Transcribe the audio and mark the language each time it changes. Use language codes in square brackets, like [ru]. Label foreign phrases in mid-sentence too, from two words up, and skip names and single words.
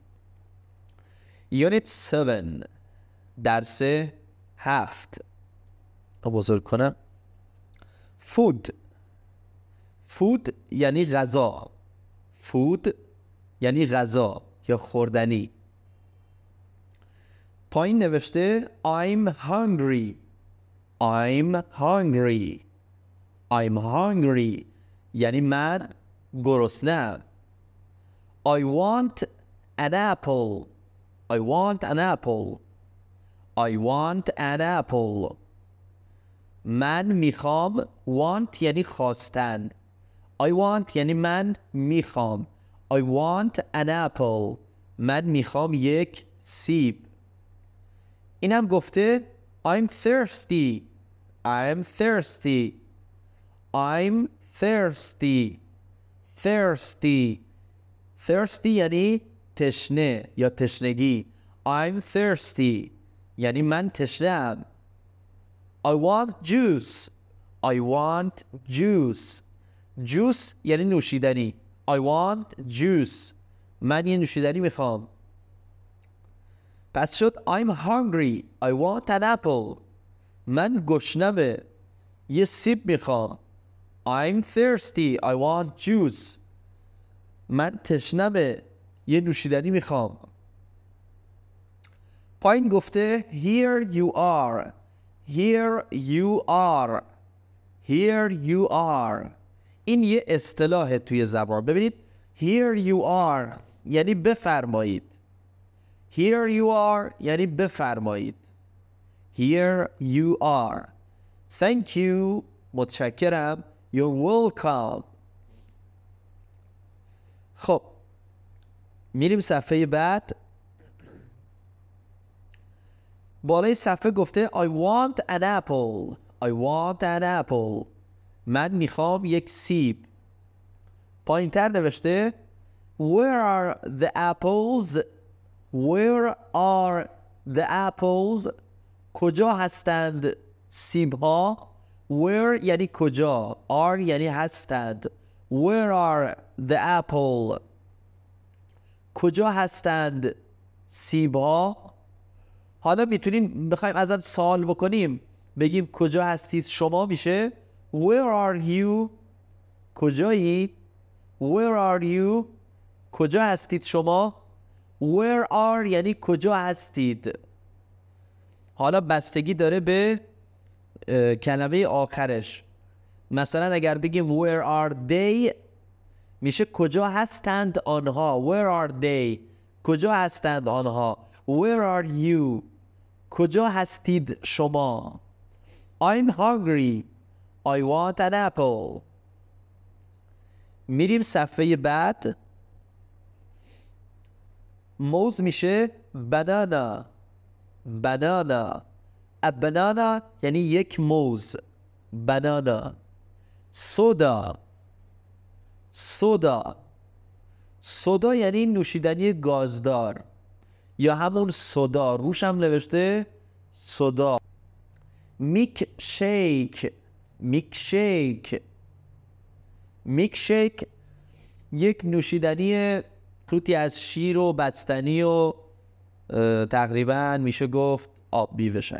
[fa] یونیت 7، درس 7. بزرگ کنم. فود. فود یعنی غذا. فود یعنی غذا یا خوردنی. پایین نوشته [en] I'm hungry. I'm hungry. I'm hungry [fa] یعنی من گرسنه‌ام. [en] I want an apple. I want an apple. I want an apple. [fa] من میخوام. want یعنی خواستن. [en] I want [fa] یعنی من میخوام. [en] I want an apple. [fa] من میخوام یک سیب. اینم گفته [en] I'm thirsty. I'm thirsty. I'm thirsty. Thirsty. Thirsty [fa] یعنی تشنه یا تشنگی. [en] I'm thirsty [fa] یعنی من تشنه‌ام. [en] I want juice. I want juice. [fa] Juice یعنی نوشیدنی. [en] I want juice. [fa] من یه نوشیدنی میخوام. پس شد [en] I'm hungry. I want an apple. [fa] من گشنمه. یه سیب میخوام. [en] I'm thirsty. I want juice. [fa] من تشنمه. یه نوشیدنی میخوام. پایین گفته [en] Here you are. Here you are. Here you are. [fa] این یه اصطلاح توی زبان. ببینید [en] Here you are [fa] یعنی بفرمایید. [en] Here you are [fa] یعنی بفرمایید. [en] Here you are. Thank you. متشکرم. You're welcome. [fa] خب میریم صفحه بعد. بالای صفحه گفته [en] I want an apple. I want an apple. [fa] من میخوام یک سیب. پایین تر نوشته [en] Where are the apples? Where are the apples? [fa] کجا هستند سیب ها؟ Where یعنی کجا. are یعنی هستند. [en] Where are the apple? [fa] کجا هستند سیب ها؟ حالا میتونیم بخوایم ازت سوال بکنیم بگیم کجا هستید شما میشه [en] Where are you? کجایی؟ Where are you? [fa] کجا هستید شما؟ [en] Where are [fa] یعنی کجا هستید. حالا بستگی داره به کلمه آخرش. مثلا اگر بگیم [en] Where are they [fa] میشه کجا هستند آنها. [en] Where are they [fa] کجا هستند آنها. [en] Where are you [fa] کجا هستید شما. [en] I'm hungry. I want an apple. [fa] میریم صفحه بعد. موز میشه banana. [en] banana. A banana [fa] یعنی یک موز. [en] banana. soda. soda. soda [fa] یعنی نوشیدنی گازدار یا همون سودا. روش هم نوشته سودا. میک شیک. میک شیک. میک شیک یک نوشیدنی توتی از شیر و بستنی و تقریبا میشه گفت آب بیوشن.